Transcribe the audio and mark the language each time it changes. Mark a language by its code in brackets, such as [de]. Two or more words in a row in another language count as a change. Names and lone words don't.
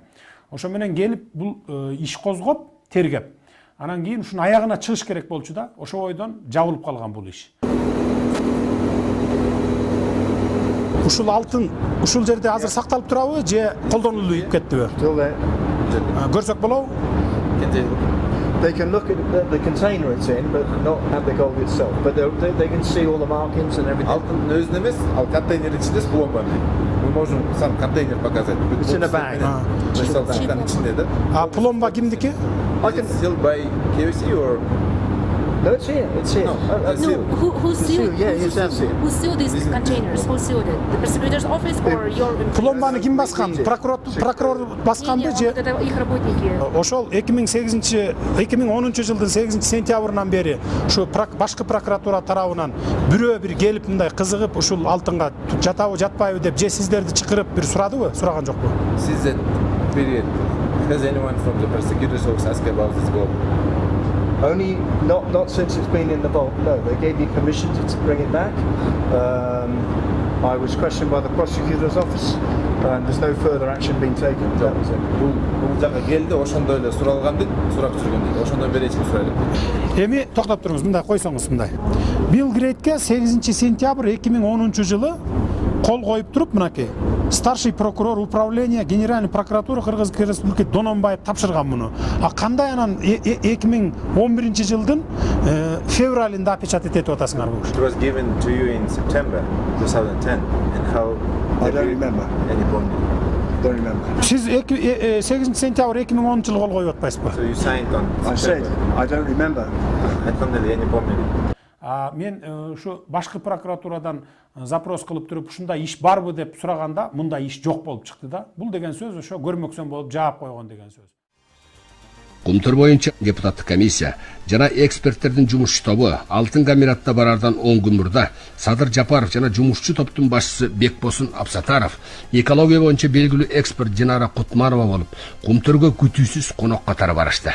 [ky] Ошо менен келип бул иш козгоп, тергеп. Анан кийин ушунун аягына чыгыш керек болчу да. Ошо бойдон жабылып калган бул иш. Ушул алтын ушул жерде азыр сакталып турабы же колдонулуп кеттиби? Көрсөк болобу? [en] They can look at the container it's in, but not at the gold itself. But they can see all the markings and everything. [ky] Алтын өзүнө эмес, ал контейнердин ичинде пломба. [ru] Мы можем сам контейнер показать. [en] It's in a bag. [ky] Чын ичинде да. А пломба кимдики? [en] I can Sealed by KFC or No, it's here. It's here. No, who sealed? Yeah, it's empty. Who sealed these containers? Who sealed it? The prosecutor's office or your? [ky] Пломбаны ким баскан? Прокурор басканбы же? [ru] Это их работники. [ky] Ошол 2010 жылдын 8 сентябрынан бери ушу башкы прокуратура тарабынан бирөө бир келип мындай кызыгып ушул алтынга жатабы жатпайбы деп же сиздерди чакырып бир сурадыбы? Сураган жокпу? [en] Since that period, has anyone from the prosecutor's office asked about this gold? Only not since it's been in the vault. No, they gave me permission to bring it back. I was questioned by the prosecutor's office, and there's no further action being taken. That was it. [ky] Бул жака келди, ошондой эле суралган дейт, сурак жүргөн дейт. Ошондон бери эч ким сурайлы. Эми токтоп туруңуз, мындай койсоңуз мындай. Билл Грейтке 8 сентябрь 2010 жылы кол коюп туруп, мынакей [ru] старший прокурор управления Генеральной прокуратуры Кыргызской Республики [ky] Дононбаев тапшырган муну. А кандай анан 2011 жылдын февралында опечатать этип атасыңар бул? [en] It was given to you in September 2010 and how I don't remember. Any problem? Don't remember. [ky] Siz 8 сентябрь 2010 жылы кол коюп атпайсызбы? [en] So you signed on I said I don't remember. [ky] Айтканда эле [en] any problem? [ky] Мен ушу башкы прокуратурадан запрос кылып туруп ушундай иш барбы деп сураганда мындай иш жок болуп чыкты да. Бул деген сөз ошо көрмөксөн болуп жаап койгон деген сөз. Кумтөр боюнча депутаттык комиссия жана эксперттердин жумуш тобу Алтын камератта барардан 10 күн мурда Садыр Жапаров жана жумушчу топтун башчысы Бекбосын Абсатаров, экология боюнча белгилүү эксперт Динара Кутманова болуп, Кумтөргө күтүүсүз конок катары барышты.